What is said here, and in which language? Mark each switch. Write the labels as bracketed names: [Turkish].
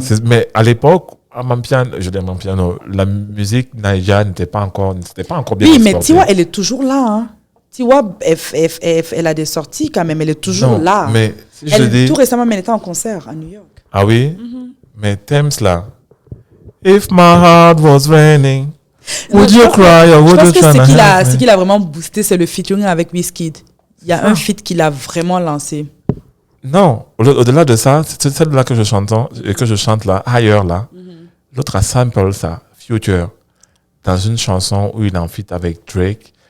[French] C'est ça. Mais à l'époque, à Mampiano, la musique naija n'était pas encore bien exportée. Oui, mais Tiwa, elle est toujours là, hein. Tiwa, elle a des sorties quand même, elle est toujours là. Mais si tout récemment, elle était en concert à New York. Ah oui? Mais Thames, là. [English] If my heart was raining, would you cry or would you try? [French] Ce qu'il a vraiment boosté, c'est le featuring avec Wizkid. Il y a un feat qu'il a vraiment lancé. Non, au-delà de ça, c'est celle-là que je chante là, ailleurs là. L'autre a sample ça, Future, dans une chanson où il est en feat avec Drake.